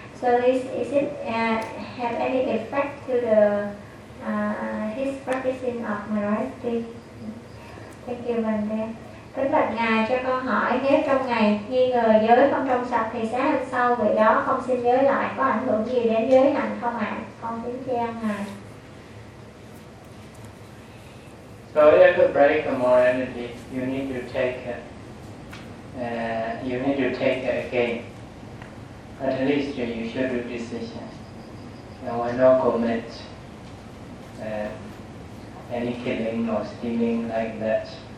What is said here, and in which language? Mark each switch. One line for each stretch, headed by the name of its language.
English: So is it have any effect to the his practicing of morality? Thank you, Vande.
Vietnamese: Kính bạch ngài, cho con hỏi, nếu trong ngày nghi ngờ giới không trong sạch thì sáng hôm sau vị đó không xin giới lại, có ảnh hưởng gì đến giới hạnh không ạ? Con kính tri ân ngài.
English: So if you break the morality, you need to take you need to take again. At least you should do decision. And will not commit any killing or stealing like that.